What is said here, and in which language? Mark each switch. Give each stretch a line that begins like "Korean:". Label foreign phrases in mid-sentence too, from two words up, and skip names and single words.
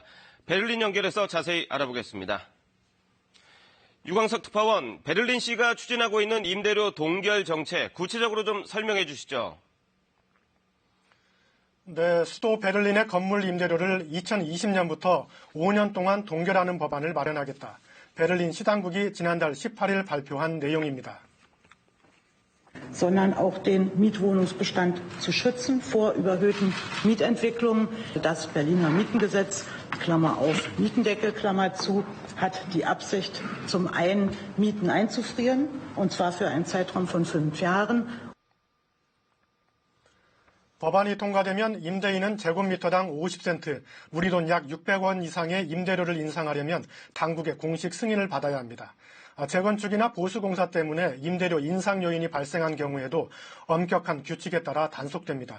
Korean: 베를린 연결해서 자세히 알아보겠습니다. 유광석 특파원, 베를린시가 추진하고 있는 임대료 동결 정책, 구체적으로 좀 설명해 주시죠. 네, 수도 베를린의 건물 임대료를 2020년부터 5년 동안 동결하는 법안을 마련하겠다. 베를린 시당국이 지난달 18일 발표한 내용입니다.
German: sondern auch den Mietwohnungsbestand zu schützen vor überhöhten Mietentwicklungen. Das Berliner Mietengesetz, Klammer auf, Mietendeckel, Klammer zu, hat die Absicht, zum einen Mieten einzufrieren, und zwar für einen Zeitraum von 5 Jahren.
Korean: 법안이 통과되면 임대인은 제곱미터당 50센트, 우리 돈 약 600원 이상의 임대료를 인상하려면 당국의 공식 승인을 받아야 합니다. 재건축이나 보수공사 때문에 임대료 인상 요인이 발생한 경우에도 엄격한 규칙에 따라 단속됩니다.